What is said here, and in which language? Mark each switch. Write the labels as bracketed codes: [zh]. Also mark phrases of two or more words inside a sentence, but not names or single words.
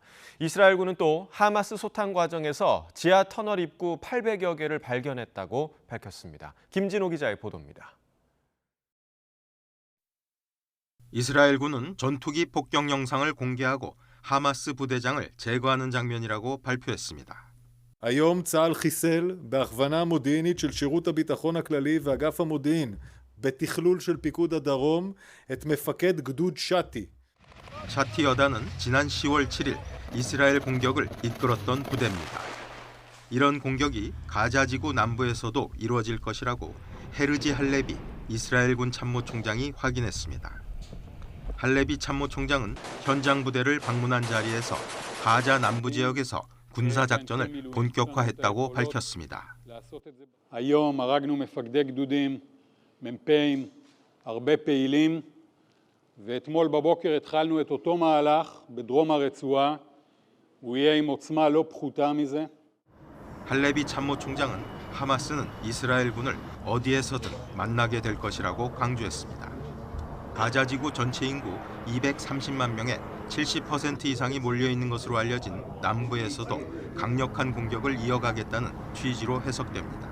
[ko] 이스라엘군은 또 하마스 소탕 과정에서 지하 터널 입구 800여 개를 발견했다고 밝혔습니다. 김진호 기자의 보도입니다. 이스라엘군은 전투기 폭격 영상을 공개하고 하마스 부대장을 제거하는 장면이라고 발표했습니다. [he] היום צה"ל חיסל בהכוונה מודיעינית של שירות הביטחון הכללי ואגף המודיעין בתכלול של פיקוד הדרום את מפקד גדוד שתי. [ko] 샤티 여단은 지난 10월 7일 이스라엘 공격을 이끌었던 부대입니다. 이런 공격이 가자지구 남부에서도 이루어질 것이라고 헤르지 할레비 이스라엘군 참모총장이 확인했습니다. 할레비 참모총장은 현장 부대를 방문한 자리에서 가자 남부 지역에서 군사작전을 본격화했다고 밝혔습니다. [he] היום הרגנו מפקדי גדודים, מ"פים, הרבה פעילים, ואתמול בבוקר התחלנו את אותו מהלך בדרום הרצועה. הוא יהיה עם עוצמה לא פחותה מזה. [ko] 할레비 참모총장은 하마스는 이스라엘군을 어디에서든 만나게 될 것이라고 강조했습니다. 가자지구 전체 인구 230만 명의 70% 이상이 몰려있는 것으로 알려진 남부에서도 강력한 공격을 이어가겠다는 취지로 해석됩니다.